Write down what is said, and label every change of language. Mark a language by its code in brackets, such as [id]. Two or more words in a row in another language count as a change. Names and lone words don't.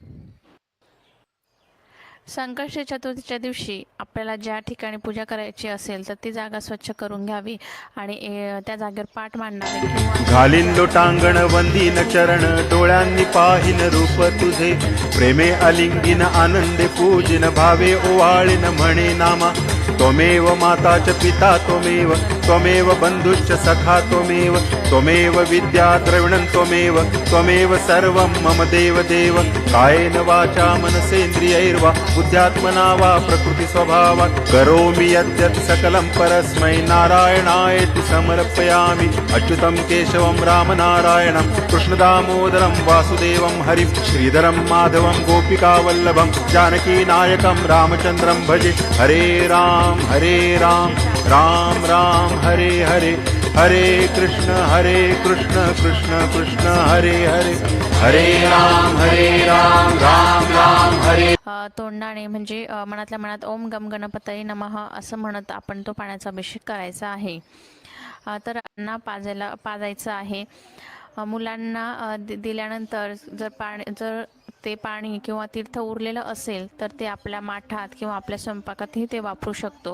[mr] संकष्टी चतुर्थीच्या दिवशी आपल्याला ज्या ठिकाणी पूजा करायची असेल तर ती जागा स्वच्छ करून घ्यावी आणि त्या जागेवर पाट मांडावे किंवा घालीन लोटांगण वंदीन चरण डोळ्यांनी पाहिन रूप तुझे प्रेमे अलिंगीन आनंदे पूजिन भावे ओवाळीन म्हणे नामा [sa] त्वमेव माता च पिता त्वमेव त्वमेव बंधुश्च सखा त्वमेव विद्या द्रविणं त्वमेव सर्वं मम देव देव कायेन वाचा मनसेन्द्रियैर्वा बुद्ध्यात्मना वा प्रकृति स्वभावात् करोमि यद्यत् सकलं परस्मै नारायणायेति समर्पयामि अच्युतं केशवं रामनारायणं कृष्णदामोदरं वासुदेवं हरिं श्रीधरं माधवं गोपिकावल्लभं जानकीनायकं रामचन्द्रं भजे. हरे राम राम राम हरे हरे हरे कृष्ण कृष्ण कृष्ण हरे हरे हरे राम राम राम हरे. [mr] तोंडाने म्हणजे मनातल्या मनात [sa] ओम गम गणपतये नमः [mr] असं म्हणत आपण तो पाण्याचा अभिषेक करायचा आहे. तर त्यांना पाजायचं आहे. मुलांना दिल्यानंतर जर ते पाणी किंवा तीर्थ उरलेलं असेल तर ते आपल्या माठात किंवा आपल्या स्वयंपाकातही ते वापरू शकतो.